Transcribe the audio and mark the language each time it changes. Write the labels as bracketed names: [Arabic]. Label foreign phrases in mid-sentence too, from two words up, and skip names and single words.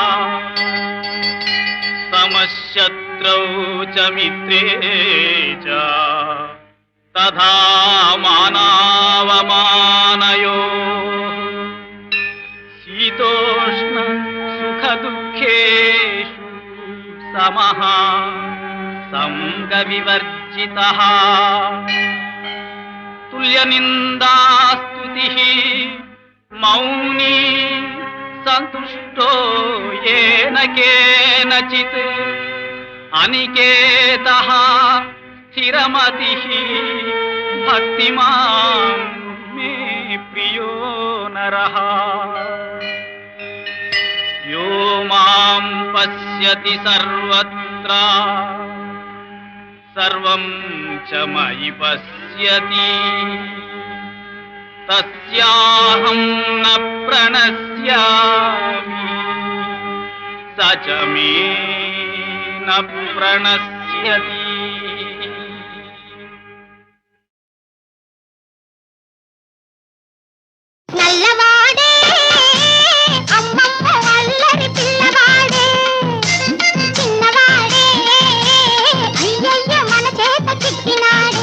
[Sanskrit] సమశత్రౌ చ మిత్రే చ తథా మానావమానయోః శీతోష్ణ సుఖ దుఃఖేషు సమః సంగ వివర్జితః. తుల్యనిందాస్తుతిః మౌనీ సంతుష్టో येन केनचित् अनिकेतः स्थिरमतिः भक्तिमान् मे प्रियो नरः यो मां पश्यति सर्वत्र सर्वं च मयि पश्यति తస్యాహం న ప్రణశ్యామి సచ మే న ప్రణశ్యతి. [Telugu] నల్లవాడే అమ్మమ్మ అల్లరి పిల్లవాడే, చిన్నవాడే అయ్యయ్య మన చేత చిక్కినాడే.